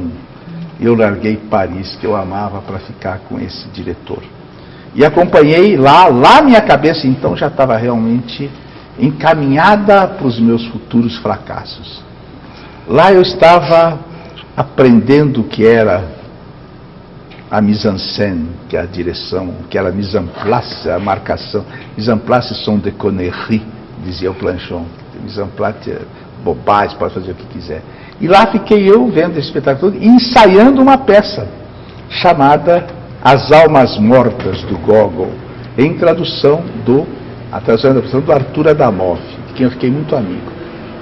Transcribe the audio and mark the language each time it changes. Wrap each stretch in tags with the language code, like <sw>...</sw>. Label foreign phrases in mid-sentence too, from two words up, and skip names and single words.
<pt>Eu larguei Paris, que eu amava, para ficar com esse diretor. E acompanhei lá minha cabeça então já estava realmente encaminhada para os meus futuros fracassos. Lá eu estava aprendendo o que era a mise-en-scène, que é a direção, que era a mise-en-place, a marcação.</pt> <fr>Mise-en-place sont des conneries,</fr> <pt>dizia o Planchon. Mise-en-place é bobagem, pode fazer o que quiser. E lá fiquei eu vendo esse espetáculo e ensaiando uma peça chamada As Almas Mortas, do Gogol, em tradução do Arthur Adamov, de quem eu fiquei muito amigo.</pt>